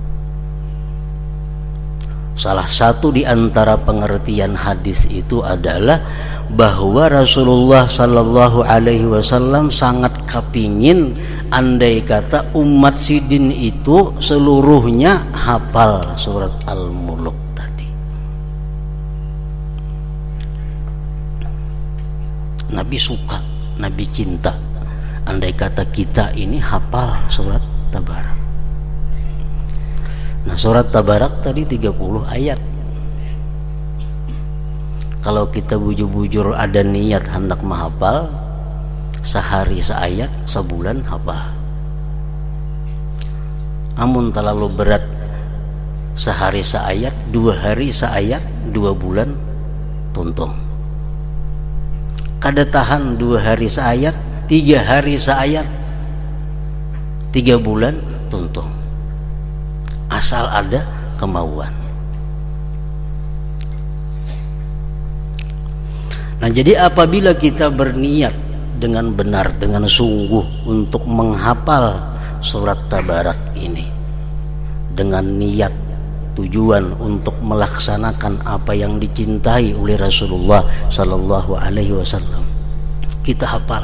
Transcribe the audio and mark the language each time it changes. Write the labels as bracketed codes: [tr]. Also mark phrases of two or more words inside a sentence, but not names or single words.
[id] Salah satu di antara pengertian hadis itu adalah bahwa Rasulullah [ar] صلى الله عليه وسلم [id] sangat kepingin andai kata umat sidin itu seluruhnya hafal surat Al-Muluk tadi. Nabi suka, Nabi cinta andai kata kita ini hafal surat Tabarak. Nah, surat Tabarak tadi 30 ayat. [bjn] Kalau kita bujur-bujur ada niat hendak menghafal, sehari seayat, sebulan hafal. Amun terlalu berat, sehari seayat, 2 hari seayat, 2 bulan tuntung. Kada tahan 2 hari seayat, 3 hari seayat, 3 bulan tuntung, [id] asal ada kemauan. Nah, jadi apabila kita berniat dengan benar, dengan sungguh untuk menghafal surat Tabarak ini, dengan niat tujuan untuk melaksanakan apa yang dicintai oleh Rasulullah [ar] صلى الله عليه وسلم, [id] kita hafal.